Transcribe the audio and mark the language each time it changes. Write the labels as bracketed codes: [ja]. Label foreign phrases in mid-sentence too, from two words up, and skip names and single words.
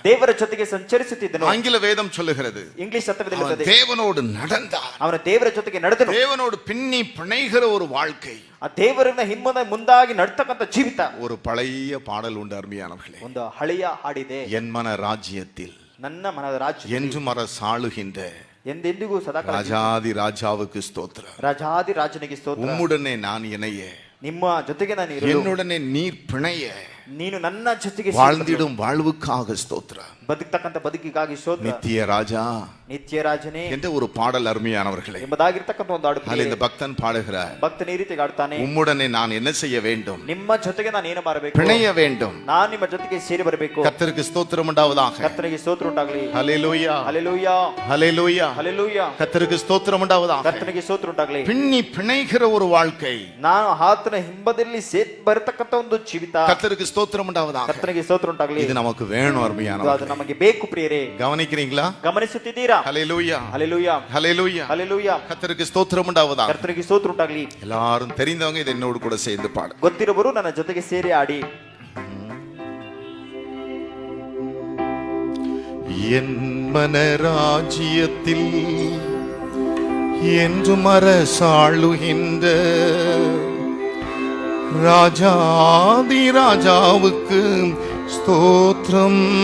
[kn] ದೇವರ ಜೊತೆಗೆ ಸಂಚರಿಸುತ್ತಿದ್ದನು. [ta] ஆங்கில வேதம் சொல்லுகிறது, [kn] ಇಂಗ್ಲಿಷ್ ಸತ್ಯವೇದ [ta] அவன் [kn] ಹೇಳುತ್ತದೆ, [ta] தேவனோடு நடந்தான். [kn] ಅವನ ದೇವರ ಜೊತೆಗೆ ನಡೆದನು. [ta] தேவனோடு பின்னி பிணைகிற ஒரு வாழ்க்கை. [kn] ಆ ದೇವರನ್ನ ಮುಂದಾಗಿ ನಡ್ತಕ್ಕಂಥ ಜೀವಿತ. [ta] ஒரு பழைய பாடல் உண்டு அருமையானவர்களே, [kn] ಒಂದು ಹಳೆಯ ಹಾಡಿದೆ, [ta] என் மன ராஜ்யத்தில் [kn] ನನ್ನ ಮನದ ರಾಜ್ಯ [ta] என்று மர சாளுகின்ற [kn] ಎಂದೆಂದಿಗೂ ಸದಾಕಾಲ [ta] ராஜாதி ராஜாவுக்கு ஸ்தோத்திரம். [kn] ರಾಜಾದಿ ರಾಜನಿಗೆ ಸ್ತೋತ್ರ. [ta] உம்முடனே நான் இணைய, [kn] ನಿಮ್ಮ ಜೊತೆಗೆ ನಾನು ಇರಲು, [ta] என்னுடனே நீர் பிணைய, [kn] ನೀನು ನನ್ನ ಜೊತೆಗೆ [ta] வாழ்ந்திடும் வாழ்வுக்காக ஸ்தோத்திரம். [kn] ಬದುಕ್ತಕ್ಕಂತ ಬದುಕಿಗಾಗಿ ಸ್ತೋತ್ರ. [ta] நித்திய ராஜா, [kn] ನಿತ್ಯ ರಾಜನೇ [ta] என்ற ஒரு பாடல் அருமையானவர்களே. [kn] ಎಂಬುದಾಗಿರ್ತಕ್ಕಂತ ಒಂದು ಹಾಡು. [ta] அதில் இந்த பக்தன் பாடுகிறார், [kn] ಭಕ್ತನ ಈ ರೀತಿ ಆಡ್ತಾನೆ, [ta] உம்முடனே நான் என்ன செய்ய வேண்டும்? [kn] ನಿಮ್ಮ ಜೊತೆಗೆ ನಾನು ಏನು ಮಾಡಬೇಕು? [ta] பிணைய வேண்டும். [kn] ನಾನು ನಿಮ್ಮ ಜೊತೆಗೆ ಸೇರಿ ಬರಬೇಕು. [ta] கர்த்தருக்கு ஸ்தோத்திரம் உண்டாவதாக. [kn] ಕರ್ತನಿಗೆ ಸ್ತೋತ್ರ ಉಂಟಾಗಲಿ. [ta] ஹல்லேலூயா, [kn] ಹಲ್ಲೆಲೂಯಾ, [ta] ஹல்லேலூயா, [kn] ಹಲ್ಲೆಲೂಯಾ. [ta] கர்த்தருக்கு ஸ்தோத்திரம் உண்டாவதாக. [kn] ಕರ್ತನಿಗೆ ಸ್ತೋತ್ರ ಉಂಟಾಗಲಿ. [ta] பின்னி பிணைகிற ஒரு வாழ்க்கை, [kn] ನಾನು ಆತನ ಹಿಂಬದಲ್ಲಿ ಬರತಕ್ಕಂತ ಒಂದು ಜೀವಿತ. [ta] கர்த்தருக்கு ஸ்தோத்திரம் உண்டாவதாக. [kn] ಕರ್ತನಿಗೆ ಸ್ತೋತ್ರ ಉಂಟಾಗಲಿ. [ta] இது நமக்கு வேணும் அருமையானவர்களே. [kn] ಅದು ನಮಗೆ ಬೇಕು ಪ್ರಿಯರೇ. [ta] கவனிக்கிறீங்களா? [kn] ಗಮನಿಸುತ್ತಿದ್ದೀರಾ? [ta] ஹல்லேலூயா, [kn] ಹಲ್ಲೆಲೂಯಾ, [ta] ஹல்லேலூயா, [kn] ಹಲ್ಲೆಲೂಯಾ. [ta] கர்த்தருக்கு ஸ்தோத்திரம் உண்டாவதாக. [kn] ಕರ್ತನಿಗೆ ಸ್ತೋತ್ರ ಉಂಟಾಗಲಿ. [ta] எல்லாரும் தெரிந்தவங்க இதை என்னோடு கூட சேர்ந்து பாடு. [kn] ಗೊತ್ತಿರುವರು ನನ್ನ ಜೊತೆಗೆ ಸೇರಿ ಆಡಿ. [ta] என் மனராஜ்யத்தில் என்றும் அரசாளுகின்ற ராஜாதி ராஜாவுக்கு ஸ்தோத்திரம்.